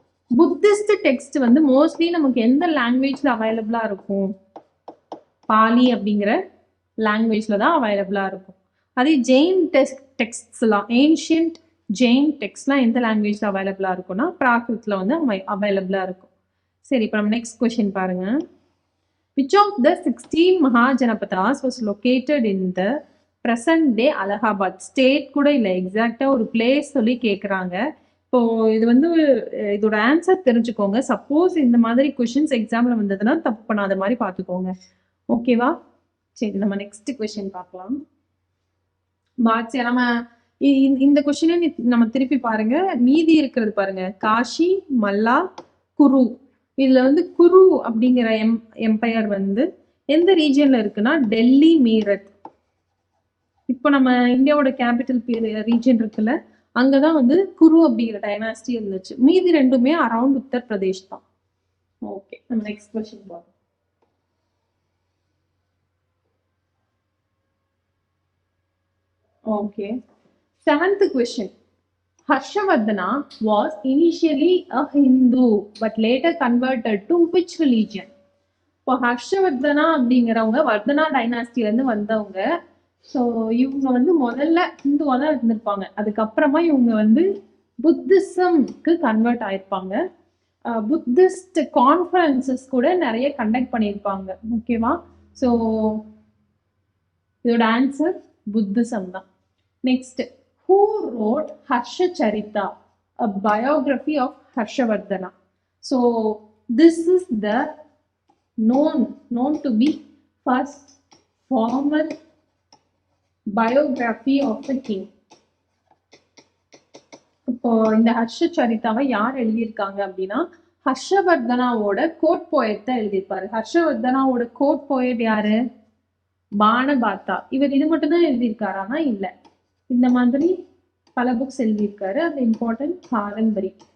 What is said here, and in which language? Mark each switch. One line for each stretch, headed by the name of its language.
Tamil: Buddhist text வந்து mostly நமக்கு எந்த லாங்குவேஜ்ல அவைலபிளா இருக்கும்? பாலி அப்படிங்கிற லாங்குவேஜ்ல தான் அவைலபிளா இருக்கும். அதே ஜெயின் டெக்ஸ்ட்ஸ்லாம், ஏன்ஷியன்ட் ஜெயின் டெக்ஸ்ட்லாம் எந்த லாங்குவேஜ்ல அவைலபிளா இருக்கும்னா பிராகிருத்ல வந்து அவைலபிளா இருக்கும். சரி, இப்போ நம்ம நெக்ஸ்ட் கொஸ்டின் பாருங்க.
English: Which of the 16 Mahajanapadas was located in the present day Allahabad?
Tamil: State கூட இல்லை, எக்ஸாக்டா ஒரு பிளேஸ் சொல்லி கேட்குறாங்க. இப்போ இது வந்து இதோட ஆன்சர் தெரிஞ்சுக்கோங்க. சப்போஸ் இந்த மாதிரி கொஷின்ஸ் எக்ஸாம்ல வந்ததுன்னா தப்பு பண்ணாத மாதிரி பார்த்துக்கோங்க. ஓகேவா? சரி, நம்ம நெக்ஸ்ட் கொஸ்டின் பார்க்கலாம். பாட்சியா நம்ம இந்த கொஸ்டினை நம்ம திருப்பி பாருங்க. மீதி இருக்கிறது பாருங்க, காஷி, மல்லா, குரு. இதுல வந்து குரு அப்படிங்கிற எம்பையர் வந்து எந்த ரீஜன்ல இருக்குன்னா டெல்லி, மீரட். இப்போ நம்ம இந்தியாவோட கேபிட்டல் ரீஜன் இருக்குல்ல, அங்கதான் வந்து குரு அப்படிங்கிற டைனாஸ்டி இருந்துச்சு. மீதி ரெண்டுமே அரௌண்ட் உத்தரப்பிரதேஷ் தான். ஓகே, நம்ம நெக்ஸ்ட் கொஸ்டின் பார்ப்போம்.
English: Okay, 7th question. Harshavardhana was initially a Hindu but later converted to which religion?
Tamil: இப்போ ஹர்ஷவர்தனா அப்படிங்கிறவங்க வர்தனா டைனாஸ்டில இருந்து வந்தவங்க. ஸோ இவங்க வந்து முதல்ல ஹிந்துவா தான் இருந்திருப்பாங்க. அதுக்கப்புறமா இவங்க வந்து புத்திசம்க்கு கன்வெர்ட் ஆயிருப்பாங்க. புத்திஸ்ட் கான்ஃபரன்சஸ் கூட நிறைய கண்டக்ட் பண்ணியிருப்பாங்க. ஓகேவா? ஸோ இதோட ஆன்சர் புத்திசம் தான்.
English: Next, who wrote Harsha Charita, a biography of Harshavardhana? So this is the known to be first formal biography of the king.
Tamil: இப்போ இந்த ஹர்ஷ சரிதாவை யார் எழுதியிருக்காங்க அப்படின்னா ஹர்ஷவர்தனாவோட கோட் போயட் தான் எழுதியிருப்பாரு. ஹர்ஷவர்தனாவோட கோட் போயட் யாரு? பானபாத்தா. இவர் இது மட்டும் தான் எழுதியிருக்காரானா இல்ல, இந்த மாதிரி பல புக்ஸ் எழுதியிருக்காரு. அது இம்பார்ட்டன்ட். காதம்பரி.